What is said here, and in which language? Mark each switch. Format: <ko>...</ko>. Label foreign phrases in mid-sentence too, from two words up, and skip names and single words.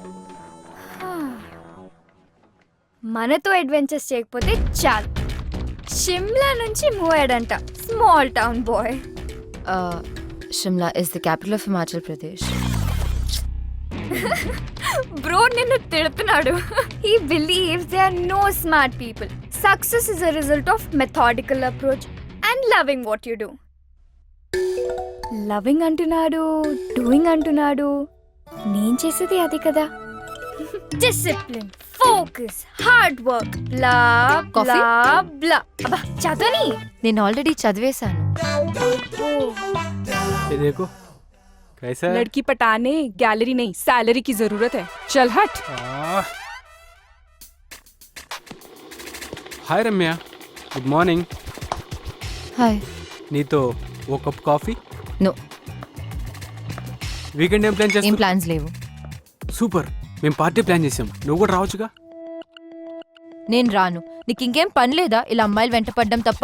<te>మనతో అడ్వెంచర్స్ చేయకపోతే చాలు. షిమ్లా నుంచి మూవ్ అయ్యాడంట.</te> <en>small town boy. Shimla is the capital of Himachal Pradesh.</en> <te>బ్రో నిన్ను తిడుతున్నాడు.</te> <en>He believes there are no smart people. Success is a result of methodical approach and loving what you do. లవింగ్ అంటున్నాడు, డూయింగ్ అంటున్నాడు. నేను చేసేది అది కదా. డిసిప్లిన్, ఫోకస్, hard work, బ్లా Coffee?</en> <te>బ్లా బ్లా. అబ్బా చదవని. నేను ఆల్రెడీ చదివేశాను.</te> <hi>ये देखो कैसा है? लड़की पटाने गैलरी नहीं सैलरी की जरूरत है. चल हट. हाय रम्या,</hi> <en>good morning.</en> <te>హాయ్. నీతో ఓ</te> <en>cup coffee.</en> <te>నో, వీకెండ్ ఏం ప్లాన్ ఏం చేస్తాం? ప్లాన్స్ లేవు. సూపర్, మేము పార్టీ ప్లాన్ చేసాం. నువ్వు కూడా రావచ్చుగా. నేను రాను. నీకు ఇంకేం పని లేదా ఇలా అమ్మాయిలు వెంట పడ్డం తప్ప?</te>